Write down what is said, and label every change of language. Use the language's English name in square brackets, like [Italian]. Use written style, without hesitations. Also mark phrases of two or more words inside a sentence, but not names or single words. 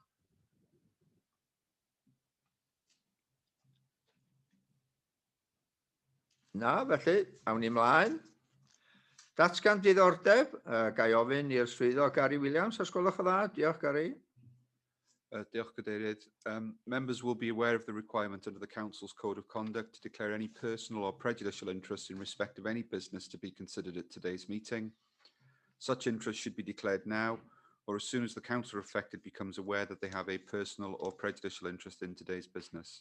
[Welsh] Na, felly, awn ni ymlaen. Datgan diddordeb, ga I ofyn i'r swyddog Gary Williams, os gwelwch yn dda. Diolch, Gary. Diolch, Cadeirydd. [English] Members will be aware of the requirement under the Council's Code of Conduct to declare any personal or prejudicial interest in respect of any business to be considered at today's meeting. Such interest should be declared now, or as soon as the councillor affected becomes aware that they have a personal or prejudicial interest in today's business.